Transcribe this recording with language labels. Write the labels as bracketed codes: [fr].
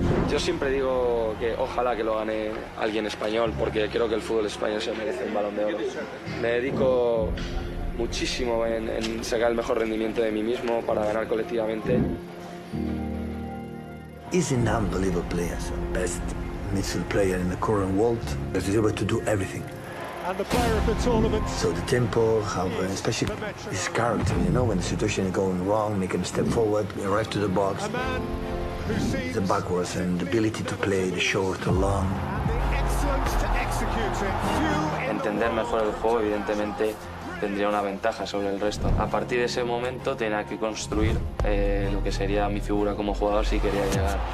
[es] Yo siempre digo que ojalá que lo gane alguien español, porque creo que el fútbol español se merece un Balón de Oro. Me dedico muchísimo en sacar el mejor rendimiento de mí mismo para ganar colectivamente. [en] He's an unbelievable player, best midfield player in the current world. He's able to do everything. And the player of the tournament. So the tempo, especially his character, you know, when the situation is going wrong, make him step forward, arrive to the box. A man who sees The backwards and the ability to play the short or long. and the excellence to execute it. Few in the [es] Entender mejor el juego, evidentemente, tendría una ventaja sobre el resto. A partir de ese momento tenía que construir lo que sería mi figura como jugador si quería llegar.